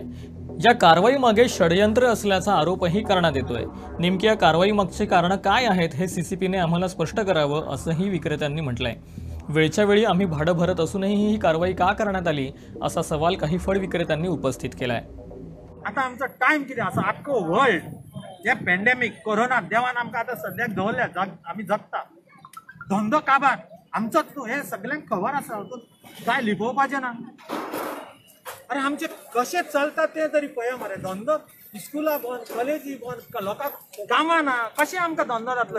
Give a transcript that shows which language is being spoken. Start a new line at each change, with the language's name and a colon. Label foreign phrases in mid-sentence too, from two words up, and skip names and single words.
Marathi: या कारवाईमागे षडयंत्र असल्याचा आरोपही करण्यात येतोय. नेमकी या कारवाईमागची कारणं काय आहेत हे सीसीपीने आम्हाला स्पष्ट करावं असंही विक्रेत्यांनी म्हटलंय. वेळच्या वेळी आम्ही भाडं भरत असूनही ही कारवाई का करण्यात आली असा सवाल काही फळ विक्रेत्यांनी उपस्थित केलाय.
Konkani: आता आमचो टाइम कितें आसा आख्खो वर्ल्ड जे पॅन्डेमीक कोरोना देवान आमकां आतां सद्याक दवरल्या आमी जगता धंदो काबार आमचोच न्हू हे सगळ्यांक खबर आसा हातून कांय लिपोवपाचें ना. अरे आमचे कशें चलता तें तरी पळया मरे. धंदो स्कुलां बंद कॉलेजी बंद लोकांक कामां ना कशें आमकां धंदो जातलो.